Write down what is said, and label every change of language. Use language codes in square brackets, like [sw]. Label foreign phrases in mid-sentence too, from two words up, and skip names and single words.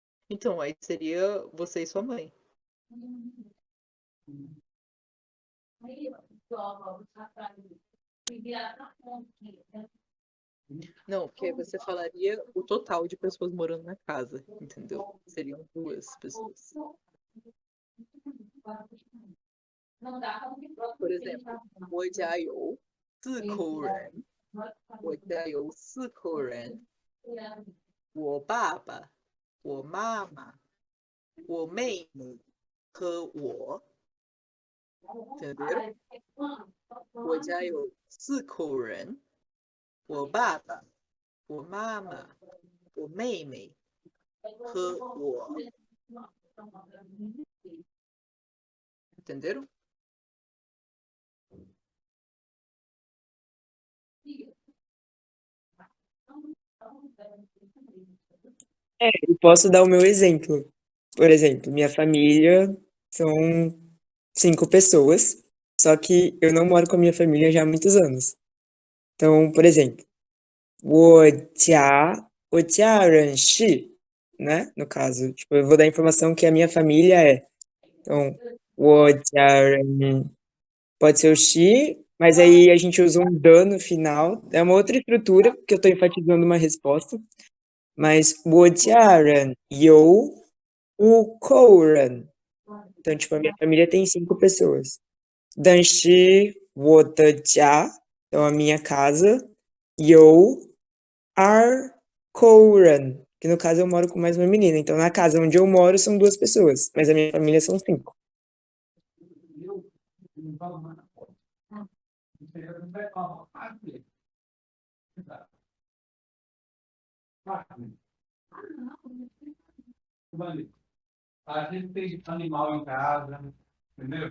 [pt] Então, aí seria você e sua mãe. Não, porque você falaria o total de pessoas morando na casa, entendeu? Seriam duas pessoas. Por exemplo, [zh] 我家有四口人，我家有四口人，我爸爸、我妈妈、我妹妹和我，entenderam? 我家有四口人，我爸爸、我妈妈、我妹妹和我 ，entenderam? [pt] Eu posso dar o meu exemplo. Por exemplo, minha família são 5 pessoas, só que eu não moro com a minha família já há muitos anos. Então, por exemplo, [zh] 我家人是, [pt] né? No caso, tipo, eu vou dar a informação que a minha família é. Então, [zh] 我家人 [pt] pode ser o Xi, mas aí a gente usa um dan no final. É uma outra estrutura, que eu estou enfatizando uma resposta. [zh] Mas 我家人有5口人. [pt] Então, tipo, a minha família tem 5 pessoas. [zh] 但是我的家, [pt] então a minha casa, [zh] 有2口人, [pt] que no caso eu moro com mais uma menina. Então, na casa onde eu moro são 2 pessoas, mas a minha família são 5. A gente tem animal em casa, entendeu?